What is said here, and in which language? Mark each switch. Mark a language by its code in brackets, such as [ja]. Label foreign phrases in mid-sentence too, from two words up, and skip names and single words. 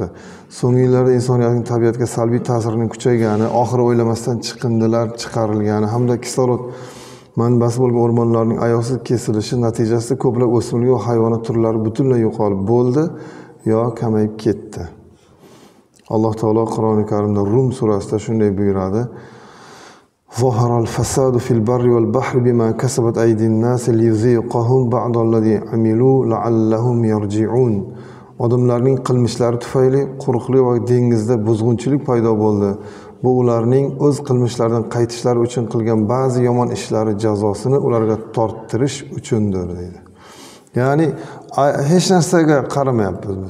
[uz] So'nggi yillarda insoniyatning tabiatga salbiy ta'sirining kuchaygani, oxiri o'ylamasdan chiqindilar chiqarilgani hamda kislorod manbasi bo'lgan o'rmonlarning ayovsiz kesilishi natijasida ko'plab o'smir va hayvonot turlari butunlay yo'qolib bo'ldi yo kamayib ketdi. Alloh taolo Qur'oni Karimda Rum surasida shunday buyuradi: [ar] ظهر الفساد في البر والبحر بما كسبت أيدي الناس ليذيقهم بعض الذي عملوا لعلهم يرجعون. [uz] Odamlarning qilmishlari tufayli quruqlik va dengizda buzg'unchilik paydo bo'ldi. Bu ularning o'z qilmishlaridan qaytishlari uchun qilgan ba'zi yomon ishlari jazosini ularga torttirish uchundir deydi. Ya'ni hech narsaga qaramayapmiz biz.